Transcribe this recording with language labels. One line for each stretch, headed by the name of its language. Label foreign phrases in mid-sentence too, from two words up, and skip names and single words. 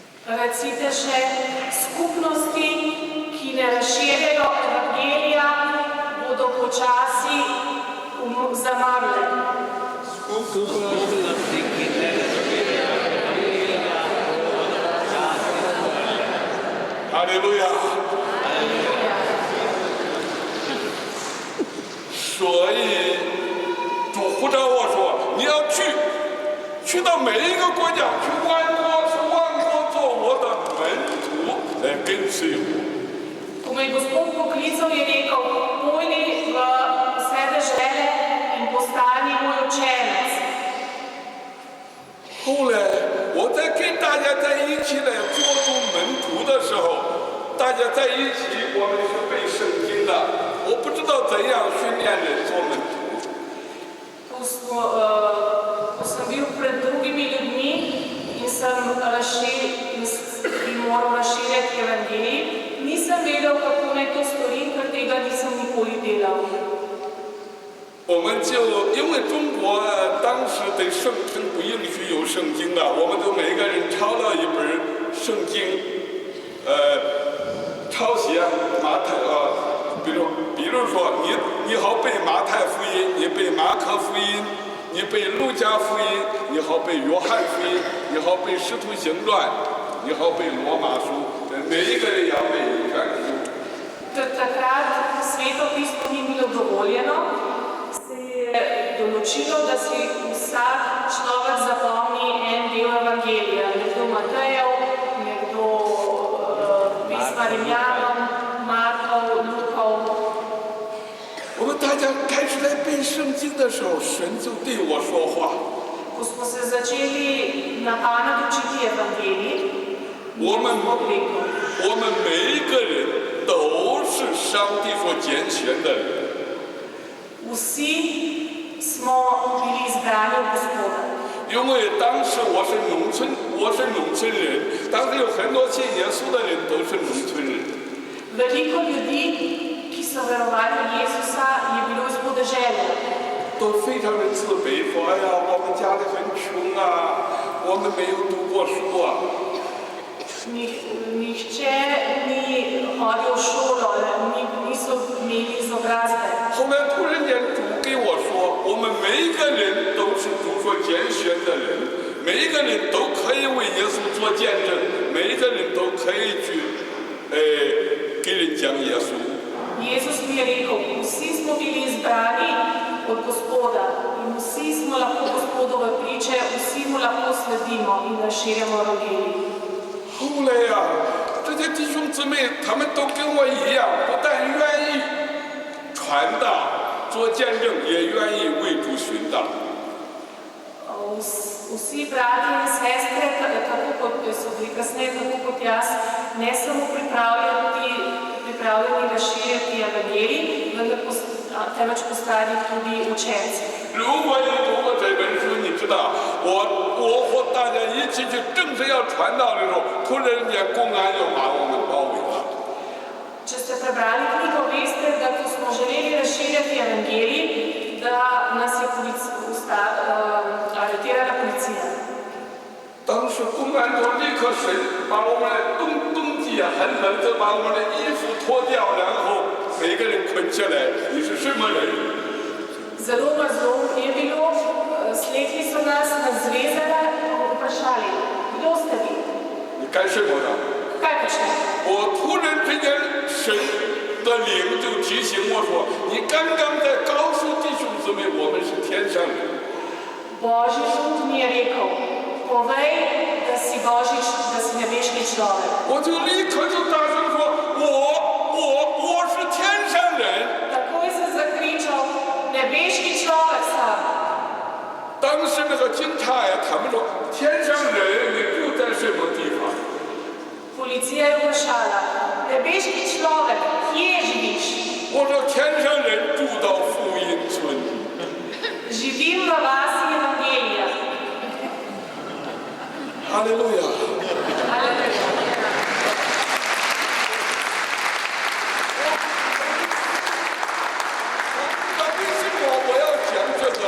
Slovenian: Recite še skupnosti, ki ne razširjajo evangelija, bodo počasi zamrle.
Chinese: 哈利路亚！所以主呼召我说，你要去到每一个国家，去万国做我的门徒，来跟随我。
Slovenian: Ko me je Gospod poklical, je rekel, pojdi v vse dežele in postani moj učenec.
Chinese: 后来我在跟大家在一起来做主门徒的时候，大家在一起，我们是背圣经的。我不知道怎样训练人做门徒。
Slovenian: Ko sem bil pred drugimi ljudmi in moral razširjati evangelij, nisem vedel, kako naj to storim, ker tega nisem nikoli delal.
Chinese: 我们就因为中国当时对圣经不允许有圣经的，我们就每个人抄了一本圣经，抄写马太比如说你好背马太福音，你背马可福音，你背路加福音，你好背约翰福音，你好背使徒行传，你好背罗马书，每一个人要背一卷书。
Slovenian: Takrat sveto pismo ni bilo dovoljeno, se je določilo, da si vsak človek zapomni en del evangelija, nekdo Matejev, nekdo pisma Rimljanom, Markov, Lukov.
Chinese: 我们大家开始来背圣经的时候，神就对我说话。
Slovenian: Ko smo se začeli na pamet učiti evangelij,
Chinese: 我们
Slovenian: Bog rekel,
Chinese: 我们每一个人都是上帝所拣选的人。
Slovenian: vsi smo bili izbrani od Gospoda.
Chinese: 因为当时我是农村人，当时有很多信耶稣的人都是农村人。
Slovenian: Veliko ljudi, ki so verovali v Jezusa, je bilo iz podeželja.
Chinese: 都非常的自卑，说：“哎呀，我们家里很穷啊，我们没有读过书啊。”
Slovenian: Nihče ni hodil v šolo, niso imeli izobrazbe.
Chinese: 后来突然间主给我说，我们每一个人都是主所拣选的人，每一个人都可以为耶稣做见证，每一个人都可以去，给人讲耶稣。
Slovenian: Jezus mi je rekel, vsi smo bili izbrani od Gospoda in vsi smo lahko Gospodove priče, vsi mu lahko sledimo in razširjamo evangelij.
Chinese: 后来呀，这些弟兄姊妹他们都跟我一样，不但愿意传道、做见证，也愿意为主寻道。
Slovenian: Vsi brati in sestre, tako kot so bili kasneje, tako kot jaz, ne samo pripravljeni razširjati evangelij, temveč postali tudi učenci.
Chinese: 如果你读过这本书，你知道我和大家一起去正式要传道的时候，突然间公安就把我们包围了。
Slovenian: Če ste prebrali knjigo, veste, da ko smo želeli razširjati evangelij, da nas je aretirala policija.
Chinese: 当时公安就立刻把我们的冬季很冷，就把我们的衣服脱掉，然后每个人捆起来，你是什么人？
Slovenian: Zelo mrzlo je bilo, slekli so nas, zvezali in vprašali, kdo ste vi?
Chinese: 你干什么的？
Slovenian: Kaj počnete?
Chinese: 我突然之间，神的灵就提醒我说：“你刚刚在告诉弟兄姊妹，我们是天上人。”
Slovenian: Božji duh mi je rekel, povej, da si nebeški človek.
Chinese: 我就立刻就大声说：“我是天上人。”
Slovenian: Takoj sem zakričal, nebeški človek sem.
Chinese: 当时那个警察呀，他们说：“天上人，你住在什么地方？”
Slovenian: Policija je vprašala, nebeški človek, kje živiš?
Chinese: 我说：“天上人住到福音村。”
Slovenian: Živim v vasi Evangelija.
Chinese: 哈利路亚！ 那为什么我要讲这个？